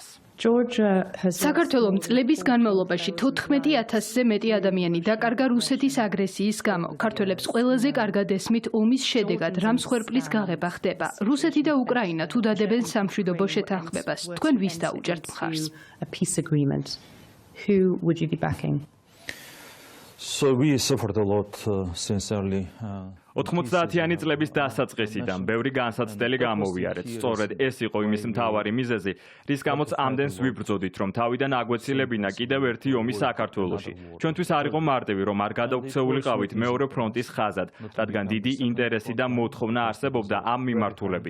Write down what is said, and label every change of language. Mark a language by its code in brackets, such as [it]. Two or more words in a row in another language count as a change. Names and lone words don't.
[ka] საქართველომ წლების განმავლობაში 14,000-ზე მეტი ადამიანი დაკარგა რუსეთის აგრესიის გამო. ქართველებს ყველაზე კარგად ესმით ომის შედეგად რა მსხვერპლის გაღება ხდება. რუსეთი და უკრაინა თუ დადებენ სამშვიდობო შეთანხმებას, თქვენ ვის დაუჭერთ მხარს? [en] So we suffered a lot sincerely. [ka] 90-იანი წლების დასაწყისიდან ბევრი განსაცდელი გამოვიარეთ. სწორედ ეს იყო იმის მთავარი მიზეზი, რის გამოც ამდენს ვიბრძოდით, რომ თავიდან აგვეცილებინა კიდევ ერთი ომი საქართველოში. ჩვენთვის არ იყო მარტივი, რომ არ გადავქცეულიყავით მეორე ფრონტის ხაზად, რადგან დიდი ინტერესი და მოთხოვნა არსებობდა ამ მიმართულებით.